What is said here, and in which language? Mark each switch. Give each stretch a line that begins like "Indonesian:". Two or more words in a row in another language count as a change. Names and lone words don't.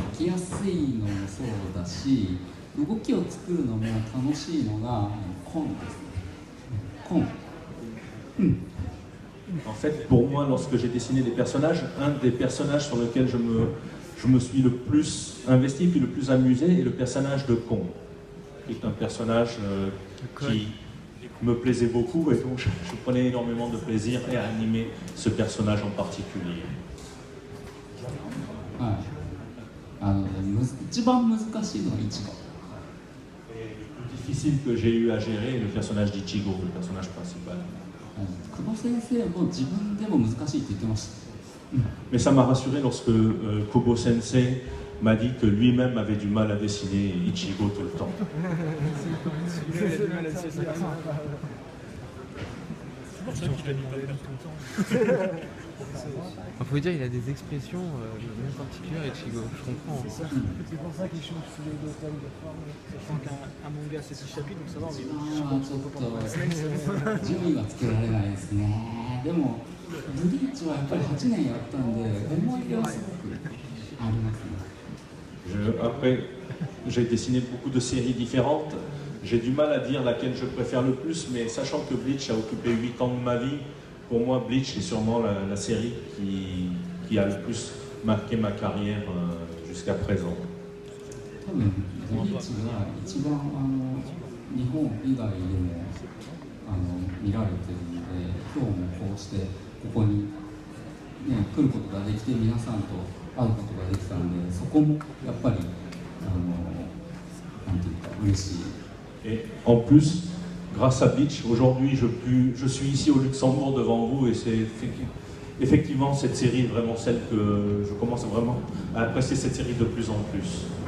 Japanese: やすいのもそうだし、動きを作るのも楽しいのがコンですね。コン。
French: En fait, pour moi, lorsque j'ai dessiné des personnages, un des personnages sur lequel je me suis le plus investi, puis le plus amusé, est le personnage de Kong, qui est un personnage qui me plaisait beaucoup, et donc je prenais énormément de plaisir à animer ce personnage en particulier.
Japanese: はい、一番難しいのがイチゴ。
French: Et le plus difficile que j'ai eu à gérer est le personnage d'Ichigo, le personnage principal.
Japanese: 久保先生も自分でも難しいって言ってました。
French: Mais ça m'a rassuré lorsque Kobo Sensei m'a dit que lui-même avait du mal à dessiner Ichigo tout le temps. Il faut dire, il a des expressions bien particulières, Ichigo, je comprends. C'est pour ça qu'il change tous les détails de forme. Sachant qu'un manga c'est 6 chapitres, donc ça va, mais je pense qu'on peut pas passer.
Japanese: 順位はつけられないですね。でもブリーチはやっぱり8年やったんで思い出はすごくありますね。
French: Après, j'ai dessiné beaucoup de séries différentes. J'ai du mal à dire laquelle je préfère le plus, mais sachant que Bleach a occupé 8 ans de ma vie, pour moi, Bleach est sûrement la série qui a le plus marqué ma carrière jusqu'à présent.
Japanese: 多分ブリーチが一番日本以外でも見られてるので、今日もこうしてここに、ね、来ることができて皆さんと会うことができたので、そこもやっぱりなんていうか嬉しい。
French: Et en plus, grâce à Bleach, aujourd'hui je suis ici au Luxembourg devant vous, et c'est effectivement cette série est vraiment celle que je commence vraiment à apprécier cette série de plus en plus.